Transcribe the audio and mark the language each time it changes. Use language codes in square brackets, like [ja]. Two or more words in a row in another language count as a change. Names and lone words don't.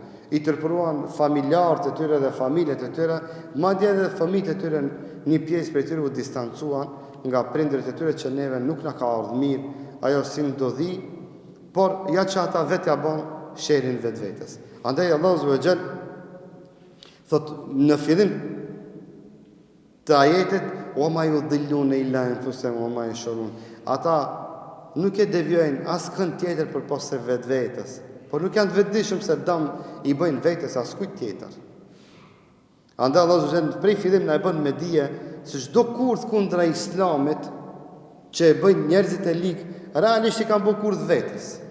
[sq] I tërpëruan familjarët e tyre dhe familjet e tyre, madje edhe fëmijët e tyre, një pjesë prej tyre u distancuan nga prindërit e tyre që neve nuk na ka ardhur mirë, ajo si ndodhi, por ja që ata vetë ja bën sherin vetvetes. Andaj Allahu [ar] سبحانه وتعالى [sq] thot në fillim të ajetit [ar] وما يضلون إلا أنفسهم وما يشعرون. [sq] Ata nuk e devijojnë askënd tjetër përpos se vetvetes. Por nuk janë të vetëdijshëm se dëm i bëjnë vetes askujt tjetër. Andaj Allahu [ar] سبحانه وتعالى [sq] prej fillim na e bën me dije se çdo kurth kundra Islamit që e bëjnë njerëzit e lig, realisht i kanë bërë kurth vetes.